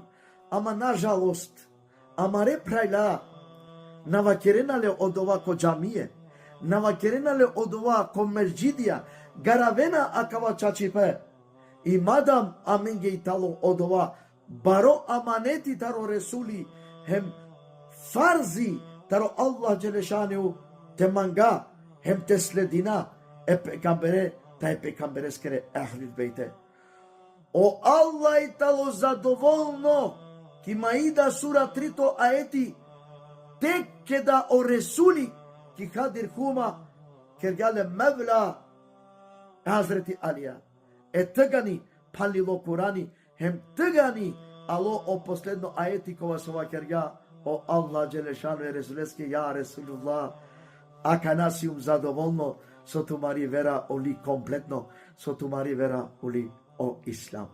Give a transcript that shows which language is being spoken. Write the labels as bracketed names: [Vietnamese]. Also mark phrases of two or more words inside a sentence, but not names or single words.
[Romany] Ama nažalost, amare prajla, navakerenale od ova ko džamije, navakerenale od ova ko međidija, garavena akava čačipe, i madam amenge italo od ova baro amaneti taro Resuli, hem farzi taro Allah Đelešanu te manga, hem te sledina e pekambere, taj pekambereskere Ahlul Bejte. O Allah italo zadovoljno, ki Maida sura 3 aeti, tek keda o Resuli, ki hadir huma, kergale Mevla Hazreti Alija. E tëgani palilo Kurani, hem tëgani alo o posledno aeti kova sova kerga, o Allah Đelešanu e Resuleske, ja Resulullah, akanasium zadovoljno, so tumari vera uli kompletno, so tumari vera uli o Islam.